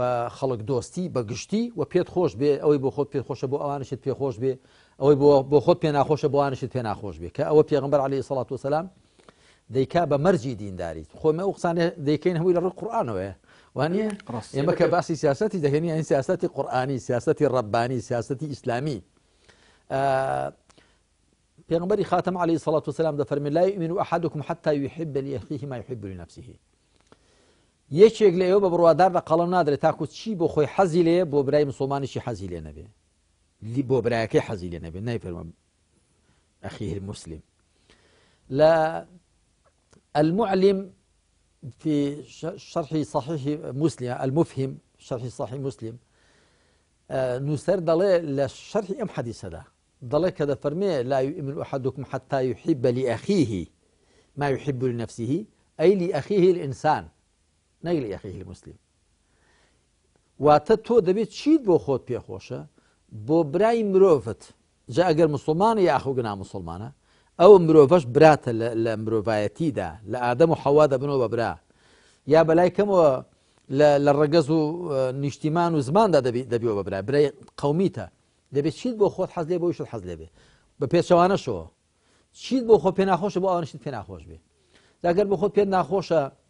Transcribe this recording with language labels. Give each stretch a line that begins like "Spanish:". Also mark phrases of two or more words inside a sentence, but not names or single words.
Central Kurdish: خەڵک دۆستی بە گشتی و پێت خۆش بێ ئەوەی بۆ خۆت پێ خۆشە بۆ ئەوانشت پێ خۆش بێ ئەوەی بۆ خۆت پێ ناخۆشە بۆ ئەوانشت پێ ناخۆش بێ کە ئەوە پێغەمبەر
Arabic: عەلەیهی سەڵات وسەلام
Central Kurdish: دەیکا بە مەرجی دینداری خۆمە ئەو قسانە دەیکەین هەمووی لە ڕێی قورئانەوەیە وانە ئێمە کە باسی سیاسەتی دەکەین ئەین سیاسەتی قورئانی سیاسەتی ڕەبانی سیاسەتی ئیسلامی پێغەمبەری خاتەم
Arabic: عەلەیهی سەڵات وسەلام
Central Kurdish: دەفەرمێ
Arabic: لا یؤمن أحدكم حتى يحب لأخيه ما يحب لنفسه
Central Kurdish: یەکێک لە ئێوە بە بڕوادار لە قەڵەم نادرێت تاکو چی بۆ خۆی حەزی لێ بۆ برای مسلمانیشی حەزی لێ نەبێ بۆ برایەکەی حەزی لێ نەبێ نایفەرمە
Arabic: أخيه المسلم لا المعلم في شرح صحيح مسلم المفهم شرح صحيح مسلم
Central Kurdish: نووسەر دەڵێ لە شەرحی ئەم حەدیسەدا دەڵێ کە دەفەرمێ
Arabic: لا يؤمن أحدكم حتى يحب لأخيه ما يحب لنفسه أي لأخيه الإنسان نەی لأخيه المسلم
Central Kurdish: واتە تۆ دەبێت چیت بۆ خۆت پێخۆشە بۆ برای مرۆڤت جا ئەگەر مسلمانە یا ئەخوگنا مسلمانە ئەو مرۆڤەش براتە لە مرۆڤایەتیدا لە ئادەم و حەوا دەبنەوە بە برا یا بەلای کەمەوە لە ڕەگەز و نیشتیمان و زماندا دەبیەوە بە برا برای قەومیتە دەبێت چیت بۆ خۆت حەز لێ بۆ ئیشت حەز لێ بێ بە پێچەوانەشەوە چیت بۆ خۆت پێ ناخۆشە بۆ ئەوانشت پێ ناخۆش بێ ئەگەر بۆ خۆت پێ ناخۆشە